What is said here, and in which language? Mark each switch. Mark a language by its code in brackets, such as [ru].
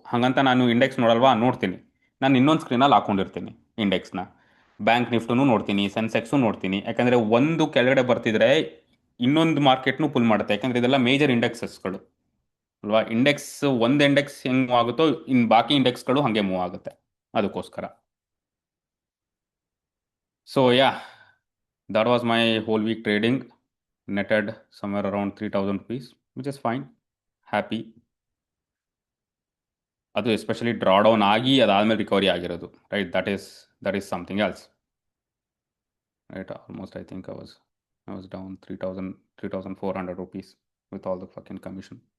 [kn] ಹಾಗಂತ ನಾನು ಇಂಡೆಕ್ಸ್ ನೋಡಲ್ವಾ, ನೋಡ್ತೀನಿ. ನಾನು ಇನ್ನೊಂದು ಸ್ಕ್ರೀನಲ್ಲಿ ಹಾಕೊಂಡಿರ್ತೀನಿ ಇಂಡೆಕ್ಸ್ನ. ಬ್ಯಾಂಕ್ ನಿಫ್ಟೂ ನೋಡ್ತೀನಿ, ಸೆನ್ಸೆಕ್ಸು ನೋಡ್ತೀನಿ. ಯಾಕಂದರೆ ಒಂದು ಕೆಳಗಡೆ ಬರ್ತಿದ್ರೆ ಇನ್ನೊಂದು ಮಾರ್ಕೆಟ್ನು ಪುಲ್ ಮಾಡುತ್ತೆ. ಯಾಕಂದರೆ ಇದೆಲ್ಲ ಮೇಜರ್ ಇಂಡೆಕ್ಸಸ್ಗಳು ಅಲ್ವಾ? ಒಂದು ಇಂಡೆಕ್ಸ್ ಹೆಂಗೆ ಮೂವ್ ಆಗುತ್ತೋ ಇನ್ನು ಬಾಕಿ ಇಂಡೆಕ್ಸ್ಗಳು ಹಾಗೆ ಮೂವ್ ಆಗುತ್ತೆ. ಅದಕ್ಕೋಸ್ಕರ [en] So yeah, that was my whole week trading. Netted somewhere around 3,000 rupees, which is fine. Happy. ಅದು especially draw down ಆಗಿ [kn] ಅದಾದಮೇಲೆ ರಿಕವರಿ ಆಗಿರೋದು, [en] Right? That is something else, right? Almost I think I was down 3,400 rupees with all the fucking commission.